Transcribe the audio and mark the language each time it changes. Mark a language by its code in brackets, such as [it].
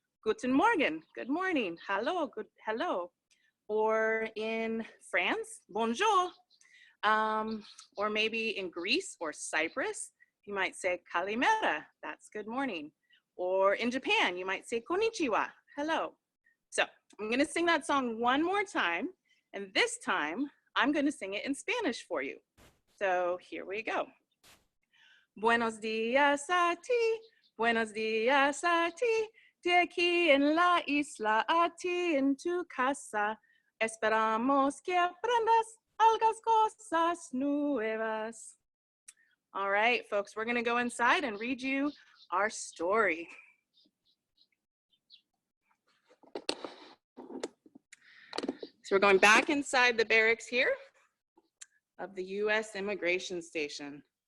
[de] Guten Morgen, [en] good morning. Hello, good hello. Or in France, bonjour. Or maybe in Greece or Cyprus, You might say kalimera, that's good morning. Or in Japan, you might say konnichiwa, hello. So I'm gonna sing that song one more time, and this time I'm gonna sing it in Spanish for you. So here we go. [es] Buenos días a ti, buenos días a ti, de aquí en la isla a ti en tu casa. Esperamos que aprendas algas cosas nuevas. [en] All right, folks, we're gonna go inside and read you our story. So we're going back inside the barracks here of the US Immigration Station.